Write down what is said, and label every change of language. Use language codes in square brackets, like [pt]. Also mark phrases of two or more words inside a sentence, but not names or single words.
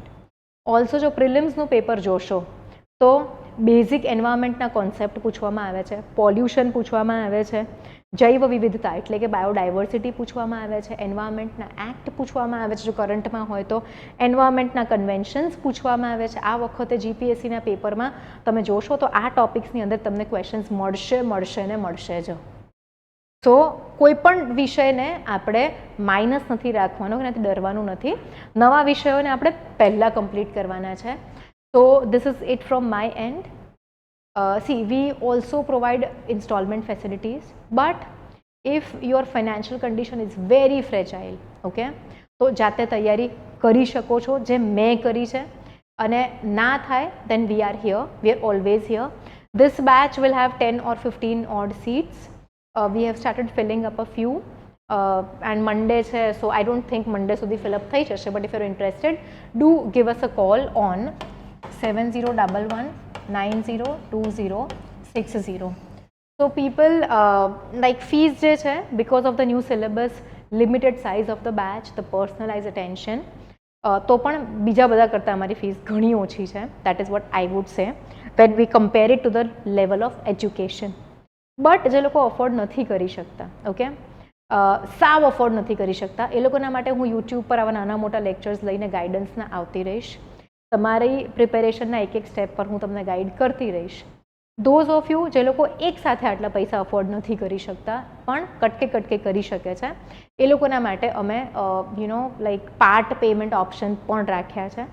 [gu] ઓલ્સો જો પ્રિલિમ્સનું પેપર જોશો તો બેઝિક એન્વાયરમેન્ટના કોન્સેપ્ટ પૂછવામાં આવે છે, પોલ્યુશન પૂછવામાં આવે છે, જૈવ વિવિધતા એટલે કે બાયોડાયવર્સિટી પૂછવામાં આવે છે, એન્વાયરમેન્ટના એક્ટ પૂછવામાં આવે છે જો કરંટમાં હોય તો, એન્વાયરમેન્ટના કન્વેન્શન્સ પૂછવામાં આવે છે. આ વખતે જીપીએસસીના પેપરમાં તમે જોશો તો આ ટોપિક્સની અંદર તમને ક્વેશ્ચન્સ મળશે ને મળશે જ. તો કોઈ પણ વિષયને આપણે માઇનસ નથી રાખવાનો, એનાથી ડરવાનું નથી. નવા વિષયોને આપણે પહેલાં કમ્પ્લીટ કરવાના છે. [en] So this is it from my end. See, we also provide installment facilities, but if your financial condition is very fragile, [gu] okay, તો જાતે તૈયારી કરી શકો છો જે મેં કરી છે, અને ના થાય [en] then we are here, we are always here. This batch will have 10 or 15 odd seats. We have started filling up a few, and Monday છે, so I don't think Monday સુધી fill up [gu] થઈ જશે, [en] but if you're interested, do give us a call on 7011902060. So people like fees [gu] જે છે, [en] because of the new syllabus, limited size of the batch, the personalized attention, [gu] તો પણ બીજા બધા કરતાં અમારી ફીસ ઘણી ઓછી છે. [en] that is what I would say when we compare it to the level of education. [gu] બટ જે લોકો અફોર્ડ નથી કરી શકતા, ઓકે, સાવ અફોર્ડ નથી કરી શકતા, એ લોકોના માટે હું યુટ્યુબ પર આવા નાના મોટા લેક્ચર્સ લઈને ગાઈડન્સના આવતી રહીશ. તમારી પ્રિપેરેશનના એક સ્ટેપ પર હું તમને ગાઈડ કરતી રહીશ. [en] those of you [gu] જે લોકો એક સાથે આટલા પૈસા અફોર્ડ નથી કરી શકતા પણ કટકે કરી શકે છે, એ લોકોના માટે અમે [en] like part payment option [gu] પણ રાખ્યા છે.